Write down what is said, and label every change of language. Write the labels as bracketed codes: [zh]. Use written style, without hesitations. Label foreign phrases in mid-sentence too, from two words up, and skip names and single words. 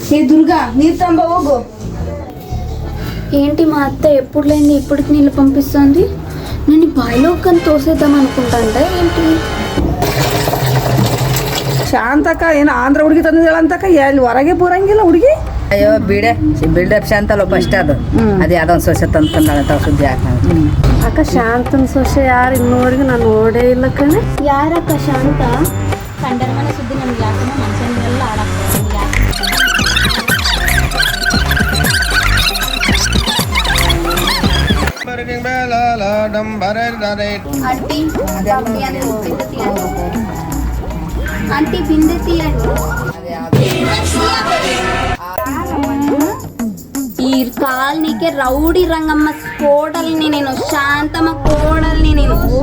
[kn] ಏ ದುರ್ಗಾ ನೀರು ತಂಬ ಹೋಗು. [te] ఏంటి మా అత్త ఎప్పుడు లేని ఇప్పటికి నీళ్ళు పంపిస్తుంది? నేను బాయిలో కానీ తోసేద్దాం అనుకుంటాంట ఏంటి? [kn] ಶಾಂತಕ್ಕ ಏನು ಆಂಧ್ರ ಹುಡುಗಿ ತಂದಿದ್ದಾಳಂತಕ್ಕ ಎಲ್ಲಿ ಹೊರಗೆ ಬರಂಗಿಲ್ಲ ಹುಡುಗಿ. ಅಯ್ಯೋ ಬಿಡೆ ಬಿಲ್ಡಪ್ ಶಾಂತಲ್ಲ ಫಸ್ಟ್ ಅದು ಅದು ಯಾವ್ದೊಂದು ಸೊಸೆ ತಂದ್ಕೊಂಡಾಳಂತ ಸುದ್ದಿ ಹಾಕ ಅಕ್ಕ ಶಾಂತನ ಸೊಸೆ ಯಾರು ಇನ್ನೂವರೆಗೂ ನಾನು ನೋಡೇ ಇಲ್ಲ ಕಣೆ. ಯಾರಕ್ಕ ಶಾಂತ? ಕಂಡರ ಮನೆ ಸುದ್ದಿ ನಮ್ಗೆ ಯಾಕಂದ್ರೆ ಮನುಷ್ಯನೆಲ್ಲ ಆಡಾಕ್ತಾರೆ. [te] ఆంటీ బిందె తీయండి. ఈ కాలనీకే రౌడీ రంగమ్మ కోడల్ని నేను, శాంతమ్మ కోడల్ని నేను.